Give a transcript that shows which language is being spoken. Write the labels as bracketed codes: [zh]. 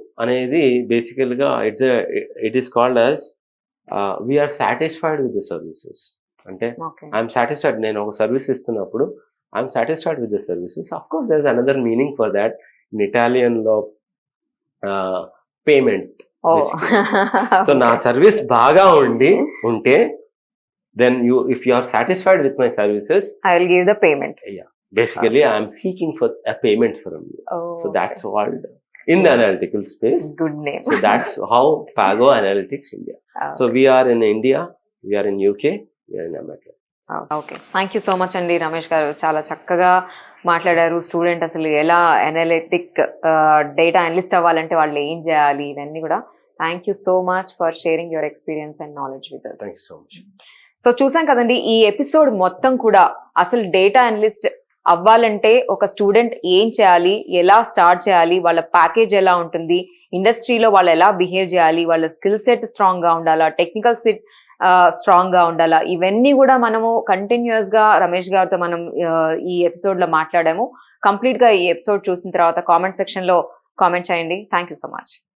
[en] అనేది బేసికల్‌గా it is called as we are satisfied with the services. అంటే I'm satisfied. [te] నేను ఒక సర్వీస్ ఇస్తున్నప్పుడు [en] I'm satisfied with the services. Of course there is another meaning for that. In ఇటాలియన్‌లో payment ఓ so [te] నా service బాగా ఉంటే [en] then if you are satisfied with my services, I will give the payment. basically I am seeking for a payment from you. So that's called in the analytical space. Good name. So that's how Pago Analytics India. So we are in India, we are in UK, we are in America. [te] Okay, [en] thank you so much [te] అండి రమేష్ గారు. చాలా చక్కగా మాట్లాడారు. Student అసలు ఎలా analytic data analyst అవ్వాలంటే వాళ్ళు ఏం చేయాలి, ఇవన్నీ కూడా. [en] Thank you so much for sharing your experience and knowledge with us. Thank you so much. [te] So చూసాం కదండి, ఈ ఎపిసోడ్ మొత్తం కూడా అసలు డేటా అనలిస్ట్ అవ్వాలంటే ఒక స్టూడెంట్ ఏం చేయాలి, ఎలా స్టార్ట్ చేయాలి, వాళ్ళ ప్యాకేజ్ ఎలా ఉంటుంది, ఇండస్ట్రీలో వాళ్ళు ఎలా బిహేవ్ చేయాలి, వాళ్ళ స్కిల్ సెట్ స్ట్రాంగ్ గా ఉండాలా, టెక్నికల్ సెట్ స్ట్రాంగ్ గా ఉండాలా, ఇవన్నీ కూడా మనము కంటిన్యూస్ గా రమేష్ గారితో మనం ఈ ఎపిసోడ్ లో మాట్లాడాము. కంప్లీట్ గా ఈ ఎపిసోడ్ చూసిన తర్వాత కామెంట్ సెక్షన్ లో కామెంట్ చేయండి. [en] Thank you so much.